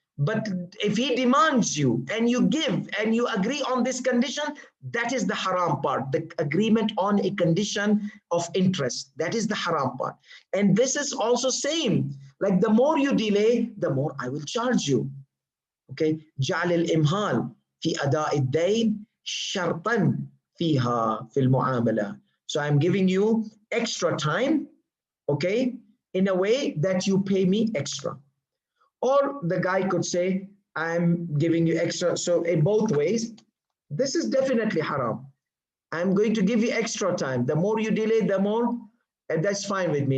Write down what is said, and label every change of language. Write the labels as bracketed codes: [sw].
[en] But if he demands you and you give and you agree on this condition, that is the haram part, the agreement on a condition of interest. That is the haram part. And this is also same. Like the more you delay, the more I will charge you. Okay. [ar] جعل الإمهال في أداء الدين شرطا فيها في المعاملة. [en] So I'm giving you extra time, okay, in a way that you pay me extra. Or the guy could say, I'm giving you extra. So in both ways, this is definitely haram. I'm going to give you extra time. The more you delay, the more, and that's fine with me.